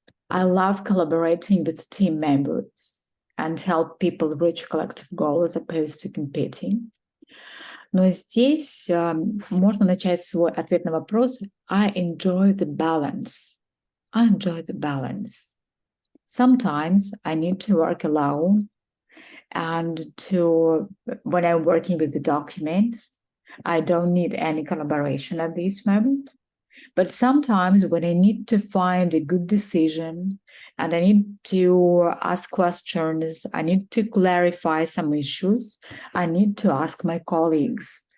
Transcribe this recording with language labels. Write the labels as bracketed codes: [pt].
[en] I love collaborating with team members and help people reach collective goals as opposed to competing. [ru] Но здесь можно начать свой ответ на вопрос [en] I enjoy the balance. I enjoy the balance. Sometimes I need to work alone and when I'm working with the documents, I don't need any collaboration at this moment. But sometimes when I need to find a good decision and I need to ask questions, I need to clarify some issues, I need to ask my colleagues.